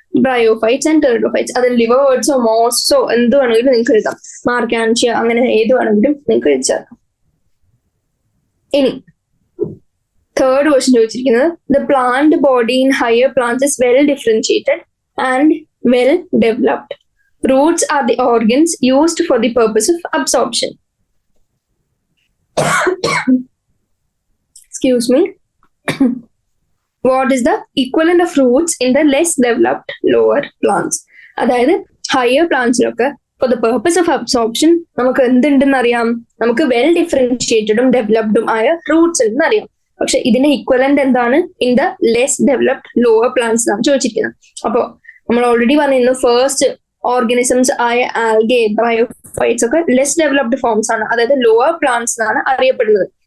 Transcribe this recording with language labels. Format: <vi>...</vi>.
<ml>Bryophytes and pteridophytes. അതിൽ liver വേർഡ്സോ മോസോ എന്ത് വേണമെങ്കിലും നിങ്ങൾക്ക് എഴുതാം. മാർക്കാൻഷ്യ അങ്ങനെ ഏത് വേണമെങ്കിലും നിങ്ങൾക്ക് എഴുതി ചേർക്കാം. ഇനി തേർഡ് ക്വസ്റ്റ്യൻ ചോദിച്ചിരിക്കുന്നത്</ml> <en>The plant body in higher plants is well differentiated and well developed. Roots are the organs used for the purpose of absorption. Excuse me. What is the equivalent of roots in the less developed lower plants?</en> <ml>അതായത് higher പ്ലാന്റ്സിലൊക്കെ</ml> <en>for the purpose of absorption</en> <ml>നമുക്ക് എന്തുണ്ടെന്ന് അറിയാം? നമുക്ക് well ഡിഫറൻഷിയേറ്റഡും ഡെവലപ്ഡും ആയ Roots ഉണ്ടെന്ന് അറിയാം. പക്ഷെ ഇതിന്റെ equivalent എന്താണ്?</ml> <en>in the less developed lower plants</en> <ml>എന്നാണ് ചോദിച്ചിരിക്കുന്നത്. അപ്പോ നമ്മൾ ഓൾറെഡി പറഞ്ഞിരുന്നു ഫസ്റ്റ് ഓർഗാനിസംസ് ആയ ആൽഗെ, ബ്രയോഫൈറ്റ്സ് ഒക്കെ ലെസ് ഡെവലപ്ഡ് ഫോംസ് ആണ്, അതായത് ലോവർ പ്ലാന്റ്സ് എന്നാണ് അറിയപ്പെടുന്നത്.</ml>